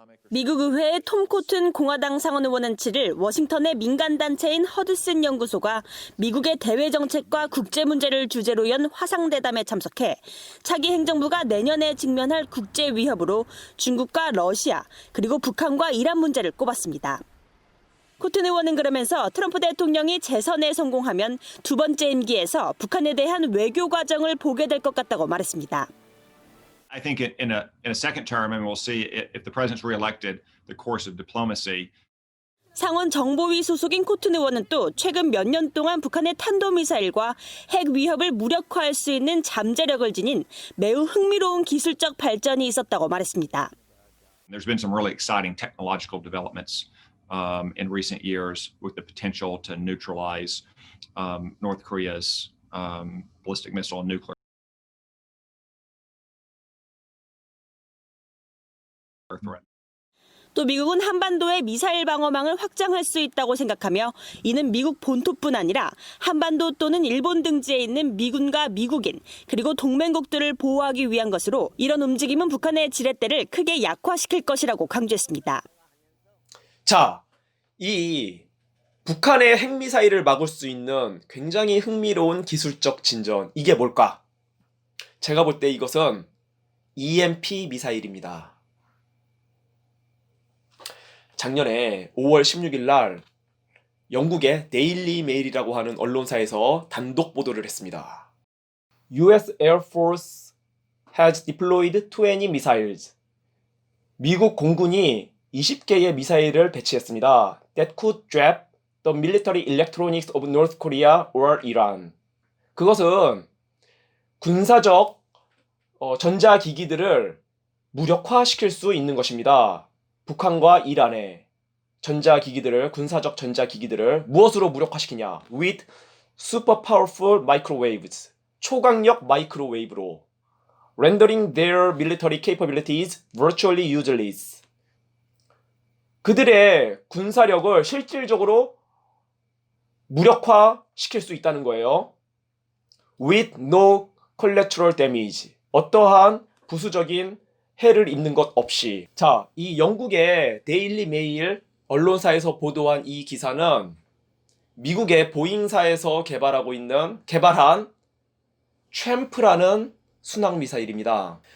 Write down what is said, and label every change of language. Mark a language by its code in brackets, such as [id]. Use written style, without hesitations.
[ko] 미국 의회의 톰 코튼 공화당 상원 의원은 7일 워싱턴의 민간단체인 허드슨 연구소가 미국의 대외 정책과 국제 문제를 주제로 연 화상대담에 참석해 차기 행정부가 내년에 직면할 국제 위협으로 중국과 러시아 그리고 북한과 이란 문제를 꼽았습니다. 코튼 의원은 그러면서 트럼프 대통령이 재선에 성공하면 두 번째 임기에서 북한에 대한 외교 과정을 보게 될 것 같다고 말했습니다. [en] I think in a second term, and we'll see if the president's reelected, the course of diplomacy. [ko] 상원 정보위 소속인 코튼 의원은 또 최근 몇 년 동안 북한의 탄도미사일과 핵 위협을 무력화할 수 있는 잠재력을 지닌 매우 흥미로운 기술적 발전이 있었다고 말했습니다. [en] There's been some really exciting technological developments in recent years with the potential to neutralize North Korea's ballistic missile and nuclear threat. [ko] 또 미국은 한반도의 미사일 방어망을 확장할 수 있다고 생각하며 이는 미국 본토뿐 아니라 한반도 또는 일본 등지에 있는 미군과 미국인 그리고 동맹국들을 보호하기 위한 것으로 이런 움직임은 북한의 지렛대를 크게 약화시킬 것이라고 강조했습니다. 자, 이 북한의 핵미사일을 막을 수 있는 굉장히 흥미로운 기술적 진전, 이게 뭘까? 제가 볼 때 이것은 EMP 미사일입니다. 작년에 5월 16일 날 영국의 데일리 메일이라고 하는 언론사에서 단독 보도를 했습니다. [en] US Air Force has deployed 20 missiles. [ko] 미국 공군이 20개의 미사일을 배치했습니다. [en] That could drop the military electronics of North Korea or Iran. [ko] 그것은 군사적 전자기기들을 무력화시킬 수 있는 것입니다. 북한과 이란의 전자기기들을, 군사적 전자기기들을 무엇으로 무력화시키냐? [en] With super powerful microwaves. [ko] 초강력 마이크로웨이브로. [en] Rendering their military capabilities virtually useless. [ko] 그들의 군사력을 실질적으로 무력화시킬 수 있다는 거예요. [en] With no collateral damage. [ko] 어떠한 부수적인 해를 입는 것 없이. 자, 이 영국의 데일리 메일 언론사에서 보도한 이 기사는 미국의 보잉사에서 개발한 챔프라는 순항미사일입니다.